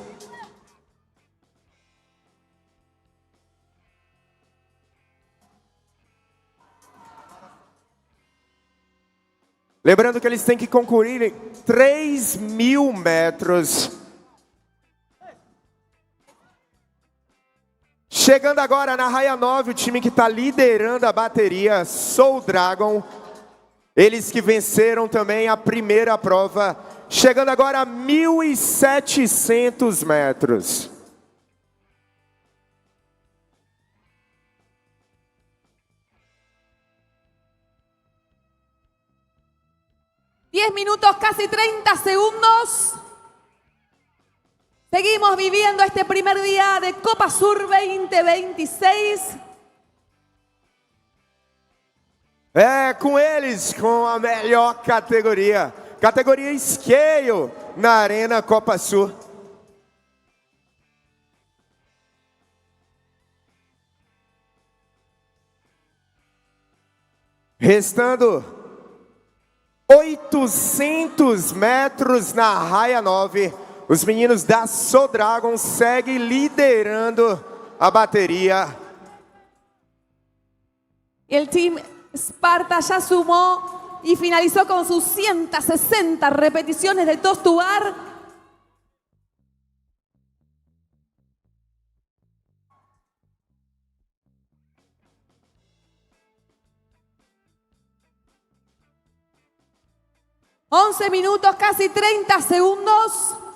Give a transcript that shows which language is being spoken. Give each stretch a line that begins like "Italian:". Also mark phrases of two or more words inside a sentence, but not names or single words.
Portuguese: Lembrando que eles têm que concluir 3.000 metros. Chegando agora na raia 9, o time que está liderando a bateria, Soul Dragon. Eles que venceram também a primeira prova, chegando agora a 1.700 metros.
Spanish: ...10 minutos, casi 30 segundos. Seguimos viviendo este primer día de Copa Sur 2026.
Portuguese: É, com eles, com a melhor categoria. Categoria Scale na Arena Copa Sur. Restando 800 metros na raia 9. Os meninos da Soul Dragon seguem liderando a bateria.
Spanish: El Team Sparta ya sumó y finalizó con sus 160 repeticiones de
English: toes to bar.
Spanish: ...11 minutos, casi 30 segundos.